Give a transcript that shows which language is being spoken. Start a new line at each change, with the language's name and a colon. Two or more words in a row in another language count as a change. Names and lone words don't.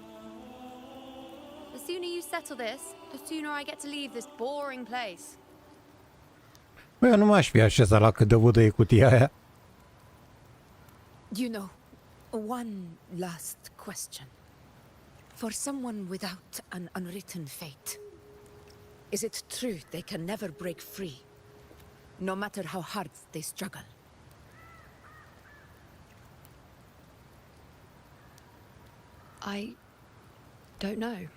English: The sooner you settle this, the sooner I get to leave this boring place.
Romanian: Bă, eu nu m-aș fi așezat la cât de vădă e cutia aia.
English: You know, one last question. For someone without an unwritten fate, is it true they can never break free, no matter how hard they struggle? I don't know.